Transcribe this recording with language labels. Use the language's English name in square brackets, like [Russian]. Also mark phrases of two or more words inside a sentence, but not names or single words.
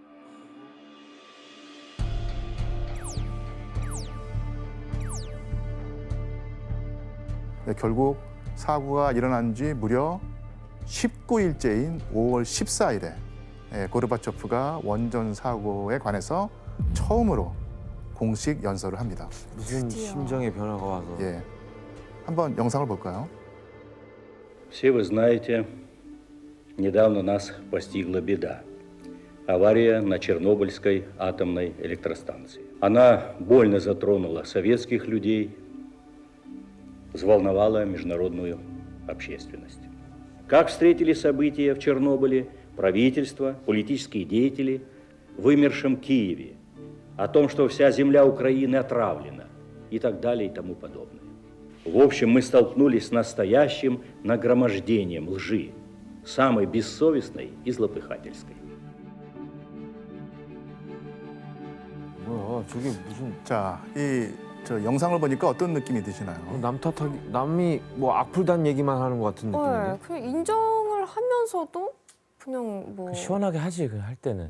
[Korean] 네, 결국 사고가 일어난 지 무려 19일째인 5월 14일에 고르바초프가 원전 사고에 관해서 처음으로 공식 연설을 합니다. 무슨 심정의 변화가 와서. 예, 한번 영상을 볼까요? [Russian] Все вы знаете, недавно нас постигла беда. Авария на Чернобыльской атомной электростанции. Она больно затронула советских людей, взволновала международную общественность. Как встретили события в Чернобыле правительство, политические деятели в вымершем Киеве, о том, что вся земля Украины отравлена и так далее и тому подобное. В общем, мы столкнулись с настоящим нагромождением лжи, самой бессовестной и злопыхательской. [Korean] 뭐야, 저게 무슨 자, 저 영상을 보니까 어떤 느낌이 드시나요? 남 탓하기, 남이 뭐 악플단 얘기만 하는 것 같은 느낌인데. 네, 그냥 인정을 하면서도 그냥 뭐 시원하게 하지, 그냥 할 때는.